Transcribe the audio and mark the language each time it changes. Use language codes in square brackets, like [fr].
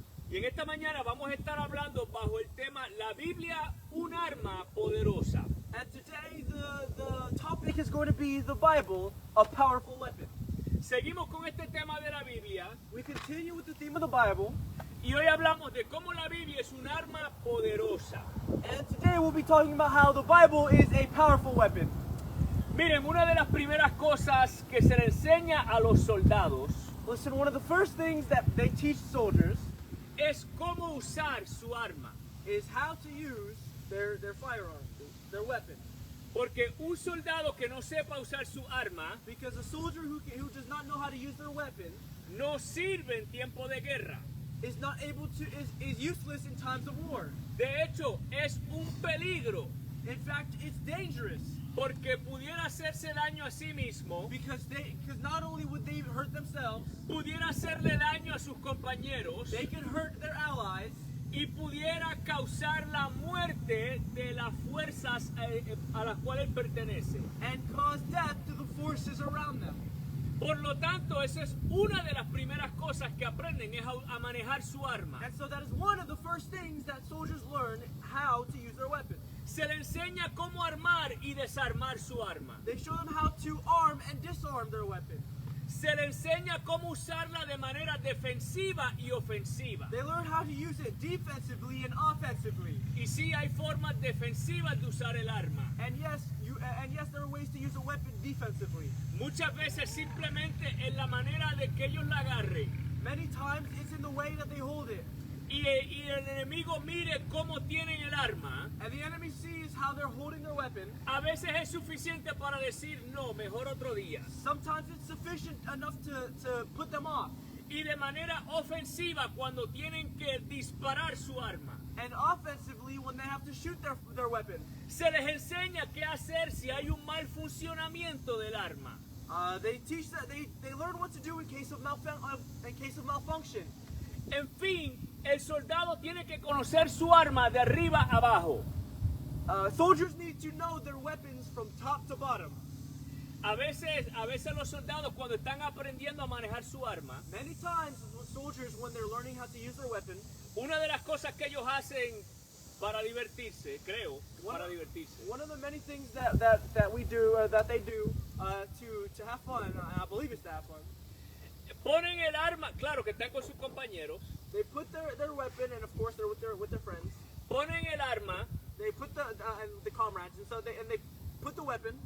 [es] Y en esta mañana vamos a estar hablando bajo el tema La Biblia, un arma poderosa. [en] And today the topic is going to be the Bible, a powerful weapon. [es] Seguimos con este tema de la Biblia [en] We continue with the theme of the Bible, [es] y hoy hablamos de cómo la Biblia es un arma poderosa. [en] and today we'll be talking about how the Bible is a powerful weapon. [es] Miren, una de las primeras cosas que se le enseña a los soldados [en] Listen, one of the first things that they teach soldiers [es] es cómo usar su arma. [en] is how to use their firearm, their weapon. [es] Porque un soldado que no sepa usar su arma [en] Because a soldier who does not know how to use their weapon [es] no sirve en tiempo de guerra. [en] is not able to is useless in times of war. [es] De hecho, es un peligro [en] In fact, it's dangerous [es] porque pudiera hacerse daño a sí mismo, [en] because not only would they hurt themselves, [es] pudiera hacerle daño a sus compañeros [en] they can hurt their allies [es] y pudiera causar la muerte de las fuerzas a las cuales pertenece. [en] and cause death to the forces around them. [es] Por lo tanto, esa es una de las primeras cosas que aprenden, es a manejar su arma. [en] And so that is one of the first things that soldiers learn, how to use their weapon. [es] Se le enseña cómo armar y desarmar su arma. [en] They show them how to arm and disarm their weapon. [es] Se le enseña cómo usarla de manera defensiva y ofensiva. [en] They learn how to use it defensively and offensively. [es] Y sí hay formas defensivas de usar el arma. [en] And yes, there are ways to use a weapon defensively. [es] Muchas veces simplemente en la manera de que ellos la agarren. [en] Many times it's in the way that they hold it. [es] Y el enemigo mire cómo tienen el arma. [en] And the enemy sees how they're holding their weapon. [es] A veces es suficiente para decir no, mejor otro día. [en] Sometimes it's sufficient enough to put them off. [es] Y de manera ofensiva cuando tienen que disparar su arma. [en] And offensively when they have to shoot their weapon. [es] Se les enseña qué hacer si hay un mal funcionamiento del arma. [en] They teach that they learn what to do in case of malfunction. [es] En fin, el soldado tiene que conocer su arma de arriba a abajo. [en] Soldiers need to know their weapons from top to bottom. [es] A veces los soldados cuando están aprendiendo a manejar su arma, [en] Many times soldiers, when they're learning how to use their weapon, [es] una de las cosas que ellos hacen para divertirse, creo, para divertirse, [en] one of the many things that we do, that they do to have fun, and I believe it's to have fun, [es] ponen el arma, claro que están con sus compañeros, [en] they put their weapon, and of course they're with their friends. [es] ponen el arma [en] They put the comrades, and so they put the weapon